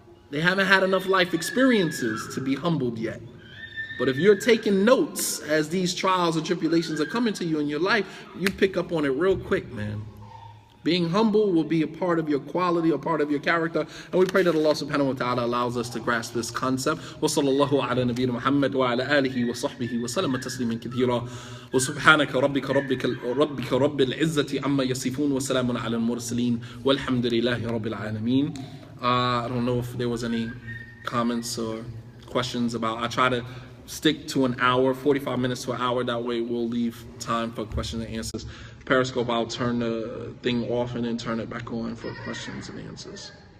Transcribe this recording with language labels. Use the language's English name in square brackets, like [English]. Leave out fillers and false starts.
[English] They haven't had enough life experiences to be humbled yet. But if you're taking notes as these trials and tribulations are coming to you in your life, you pick up on it real quick, man. Being humble will be a part of your quality, a part of your character. And we pray that Allah subhanahu wa ta'ala allows us to grasp this concept. [Arabic] وصلى الله على نبينا محمد وعلى آله وصحبه وسلم تسليما كثيرا وسبحانك ربك رب العزة عما يصفون وسلام على المرسلين والحمد لله رب العالمين. [English] I don't know if there was any comments or questions about. I try to stick to an hour, 45 minutes to an hour. That way we'll leave time for questions and answers. Periscope, I'll turn the thing off and then turn it back on for questions and answers.